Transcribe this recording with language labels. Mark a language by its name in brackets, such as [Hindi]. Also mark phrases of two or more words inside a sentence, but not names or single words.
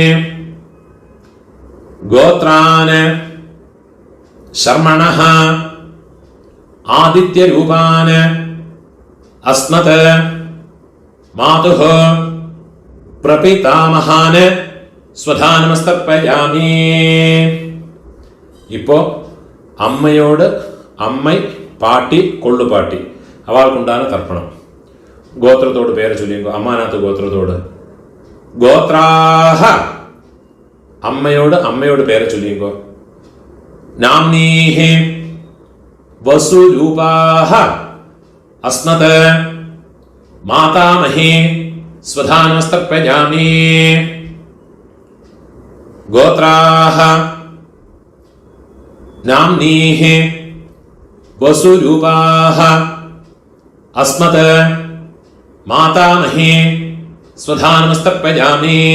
[Sanskrit] गोत्रान शर्मणः आदित्यरूपान अस्मत् मातुः प्रपितामहान स्वधानमस्तर्पयामि. [Tamil] இப்போ அம்மையோடு அம்மை பாட்டி கொள்ளு பாட்டி அவளுக்குண்டான தர்ப்பணம். கோத்திரத்தோடு பேரை சொல்லிங்கோ. அம்மாநாத்து கோத்திரத்தோடு. கோத்ராஹ அம்மையோடு பேரை சொல்லிங்கோ. [Sanskrit] நாம்னீஹி वसुरूपाः अस्मत् मातामही स्वधानमस्तर्पयामि. गोत्राः नाम्नीः वसुरूपाः अस्मत् मातामही स्वधानमस्तर्पयामि.